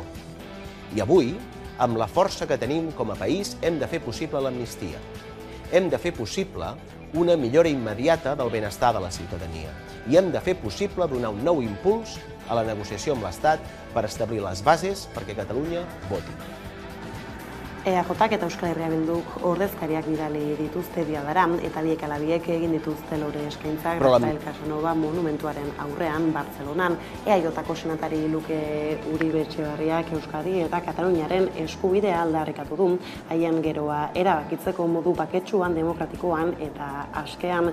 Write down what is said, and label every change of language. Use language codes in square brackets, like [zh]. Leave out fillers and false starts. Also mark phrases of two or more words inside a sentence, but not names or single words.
[ca] I avui, amb la força que tenim com a país, hem de fer possible l'amnistia. Hem de fer possible una millora immediata del benestar de la ciutadania. I hem de fer possible donar un nou impuls a la negociació amb l'Estat per establir les bases perquè Catalunya voti. [eu] EAJak eta Euskal Herria Bilduk ordezkariak bidali dituzte diadara eta biek ala biek egin dituzte lore eskaintzak Rafael Casanova monumentuaren aurrean Bartzelonan. EAJko senatari Luke Uribe Etxebarriak Euskadi eta Kataluniaren eskubidea aldarrikatu du, haien geroa erabakitzeko modu baketsuan, demokratikoan eta askean.